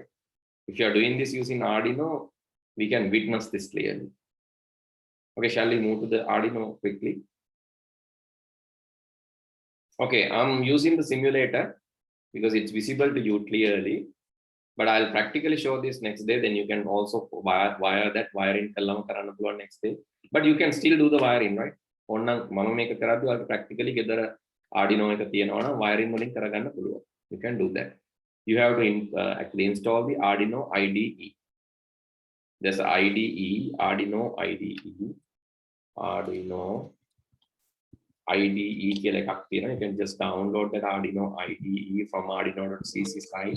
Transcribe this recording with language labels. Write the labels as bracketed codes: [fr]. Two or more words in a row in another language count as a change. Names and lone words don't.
[en] If you are doing this using Arduino, we can witness this clearly. Okay, shall we move to the Arduino quickly? Okay, I'm using the simulator because it's visible to you clearly, but I'll practically show this next day. Then you can also wire that wiring [si] කළාම කරන්න පුළුවන් [en] next day. But you can still do the wiring, right? [si] ඕනනම් මම මේක කරද්දී ඔයාලට practically ගෙදර Arduino එක තියෙනවා නම් wiring වලින් කරගන්න පුළුවන්. [en] You can do that. You have to actually install the Arduino IDE. There's IDE, [si] Arduino IDE, Arduino IDE කියලා එකක් තියෙනවා. [en] You can just download that Arduino IDE from arduino.cc site.